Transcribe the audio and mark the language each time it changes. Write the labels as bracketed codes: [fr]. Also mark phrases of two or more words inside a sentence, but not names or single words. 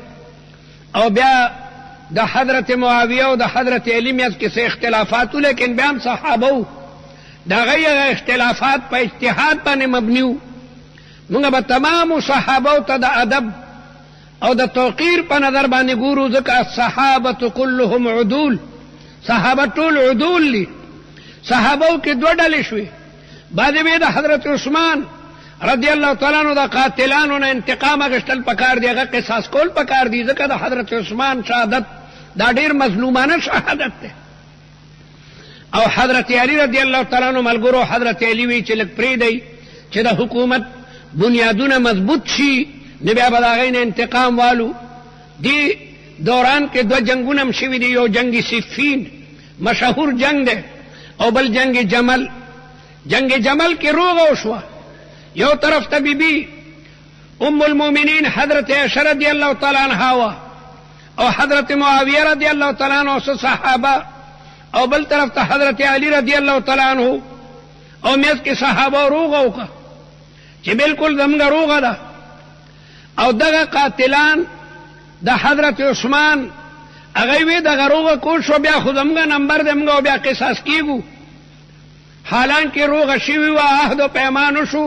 [ps] او بیا د حضرت معاویه او د حضرت علی میاس کې څه اختلافات و، لیکن بیا هم صحابو د هغې اختلافات په اجتهاد باندې مبني و. مونږ به تمامو صحابو ته د ادب او د توقیر په نظر باندې ګورو، ځکه [ar] الصحابة كلهم عدول، [ps] صحابه ټول عدول دي. صحابو کې دوه ډلې شوې، بعضې به د حضرت عثمان [ar] رضی الله تعالی عنہ [ps] د قاتلانو نه انتقام اخیستل پکار دی، هغه قصاص کول پکار دی، ځکه د حضرت عثمان شهادت دا ډېر مظلومانه شهادت دی. او حضرت علی [ar] رضی الله تعالی عنہ [ps] ملګرو حضرت علی وی چې لږ پرېږدئ چې د حکومت بنیادونه مضبوط شي نو بیا به د هغې نه انتقام والو. دې دوران کې دوه جنګونه هم شوي دي، یو جنگ صفین مشهور جنگ دی او بل جنگ جمل. جنگ جمل کې روغه وشوه، یو طرف ته بیبي ام المؤمنین حضرت عائشہ [ar] رضی اللہ تعالی عنہا [ps] وا او حضرت معاویہ [ar] رضی اللہ تعالی عنہ [ps] او صحابہ، او بل طرف ته حضرت علی [ar] رضی اللہ تعالی عنہ [ps] او میز کې صحابه روغه وکړه چې بالکل زموږ روغه ده. او دغه قاتلان د حضرت عثمان هغه وی دغه روغه کول شو، بیا خو زموږ نمبر دی، موږ بیا قصاص کیږو. حالانکه روغه شوي وه، عهد و پیمان شو.